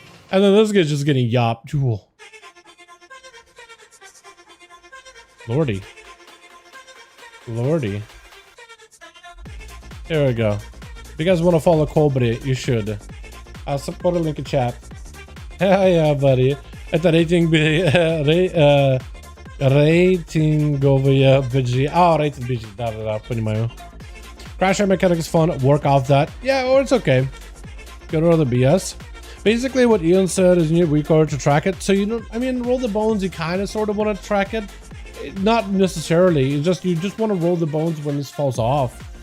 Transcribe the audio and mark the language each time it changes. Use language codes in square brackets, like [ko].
[en] And then this guy's just getting yopped. Ooh. Lordy. Here we go. If you guys want to follow Colby, you should. I'll support a link in chat. Yeah, buddy. [ru] Это рейтинговые BG. [en] Oh, rated BG. [ru] Да, понимаю. [en] Crash Out mechanic is fun. Work off that. Yeah, or it's okay. Get rid of the BS. Basically, what Ian said is you need WeakAuras to track it. So you don't. I mean, roll the bones. You kind of sort of want to track it. Not necessarily. You just want to roll the bones when this falls off.